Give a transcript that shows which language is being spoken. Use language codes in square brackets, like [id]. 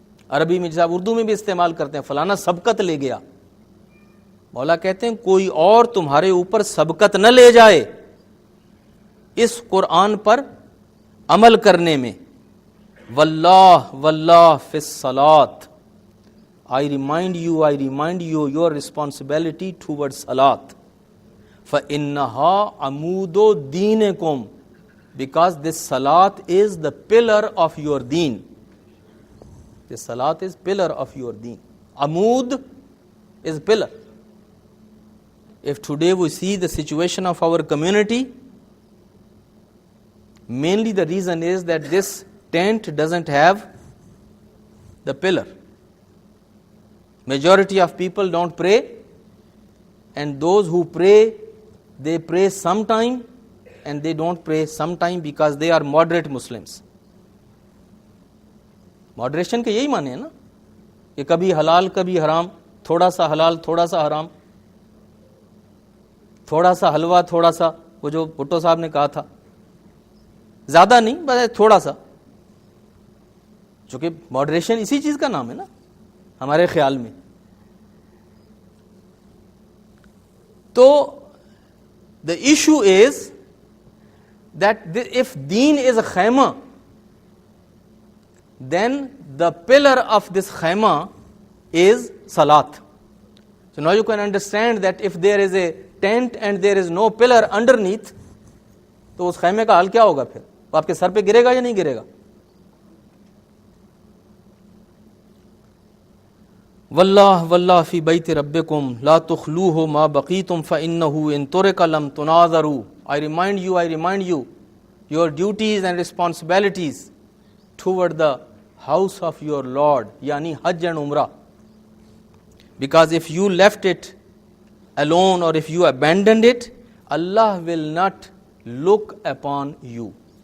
[ur] عربی میں جیسا اردو میں بھی استعمال کرتے ہیں, فلانا سبقت لے گیا. مولا کہتے ہیں کوئی اور تمہارے اوپر سبقت نہ لے جائے اس قرآن پر عمل کرنے میں. [ar] واللہ فی الصلاۃ. [en] I remind you your responsibility towards salat. [ar] فَإِنَّهَا عَمُودُ دِينِكُمْ. [en] Because this salat is the pillar of your deen. The salat is pillar of your deen. Amood is pillar. If today we see the situation of our community, mainly the reason is that this tent doesn't have the pillar. Majority of people don't pray, and those who pray, they pray sometime and they don't pray sometime because they are moderate Muslims. [ur] Moderation کے یہی معنی ہے نا کہ کبھی حلال کبھی حرام, تھوڑا سا حلال تھوڑا سا حرام, تھوڑا سا حلوہ تھوڑا سا, وہ جو بھٹو صاحب نے کہا تھا, زیادہ نہیں بس تھوڑا سا. چونکہ ماڈریشن اسی چیز کا نام ہے نا ہمارے خیال میں. تو [en] the issue is that if deen is a khayma, then the pillar of this khayma is salat. So now you can understand that if there is a tent and there is no pillar underneath, [ur] تو اس خیمے کا حال کیا ہوگا پھر؟ وہ آپ کے سر پہ گرے گا یا نہیں گرے گا؟ [ar] واللہ واللہ فی بیت ربکم لا تخلوہ ما بقیتم فإنہ ان ترک لم تناظروا. [en] I remind you your duties and responsibilities toward the house of your Lord, yani Hajj and Umrah. Because if you left it alone or if you abandoned it, Allah will not look upon you.